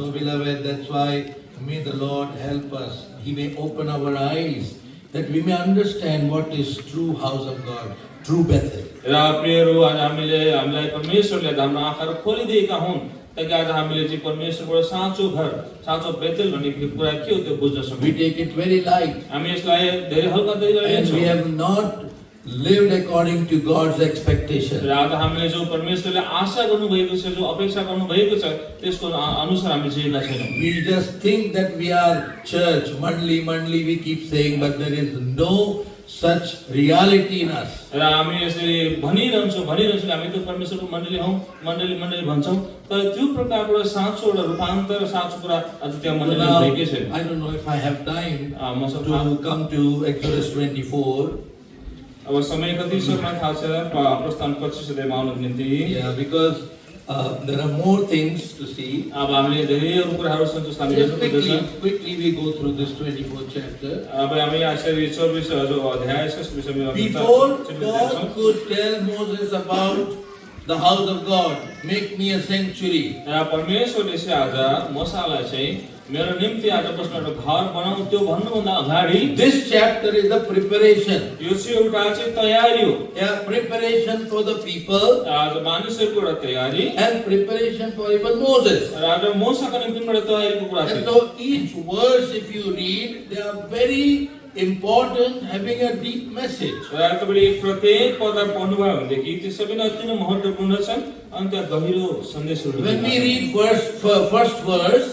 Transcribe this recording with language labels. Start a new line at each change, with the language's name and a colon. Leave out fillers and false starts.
English: So beloved, that's why may the Lord help us. He may open our eyes that we may understand what is true house of God, true Bethel.
Nepali: र प्रियहरू आज हामीलाई परमेश्वरले हाम्रो आँखाहरू खोलिदिएका हुन् ताकि आज हामीले चाहिँ परमेश्वरको साँचो घर, साँचो बेथेल भन्ने कुरा के हो त्यो बुझ्न सकौँ।
English: We take it very light
Nepali: हामी यसलाई धेरै हल्का तरिकाले
English: and we
Nepali: लिन्छौँ।
English: have not lived according to God's expectation.
Nepali: र आज हामीले जो परमेश्वरले आशा गर्नुभएको छ, जो अपेक्षा गर्नुभएको छ, त्यसको अनुसार हामी जिएका छैनौँ।
English: We just think that we are church, mandali, we keep saying, but there is no such reality in us.
Nepali: र हामी यसरी भनिरहन्छौँ कि हामी त परमेश्वरको मण्डली हौँ, मण्डली भन्छौँ, तर त्यो प्रकारको साँचो र रूपान्तर साँचो कुरा आज त्यहाँ मण्डलीमा भएकै छैन।
English: I don't know if I have time
Nepali: मसँग
English: to come to Exodus 24.
Nepali: अब समय कति सक्न थाहा छ प्रस्थान 25 अध्यायमा आउनको निम्ति।
English: Yeah, because there are more things to see.
Nepali: अब हामीले धेरै अरू कुराहरू छन् जसलाई हामीले
English: Just
Nepali: हेर्नुपर्छ।
English: quickly we go through this 24th chapter.
Nepali: अब हामी यसरी 24 जो अध्याय छ त्यसको विषयमा
English: Before God could tell Moses about the house of God, make me a sanctuary.
Nepali: र परमेश्वरले चाहिँ आज मोसालाई चाहिँ मेरो निम्ति आज बस्न एउटा घर बनाऊ त्यो भन्नुभन्दा अगाडि
English: This chapter is the preparation.
Nepali: यो चाहिँ एउटा चाहिँ तयारी हो।
English: Yeah, preparation for the people
Nepali: आज मानिसहरूको एउटा तयारी
English: and preparation for even Moses.
Nepali: र आज मोसाको निम्ति पनि एउटा तयारीको कुरा
English: And
Nepali: छ।
English: so each verse, if you read, they are very important, having a deep message.
Nepali: र तपाईले प्रत्येक पद पढ्नुभयो भनेदेखि त्यो सबै नै अति नै महत्त्वपूर्ण छन् अनि त्यहाँ गहिरो सन्देशहरू
English: When we read first verse,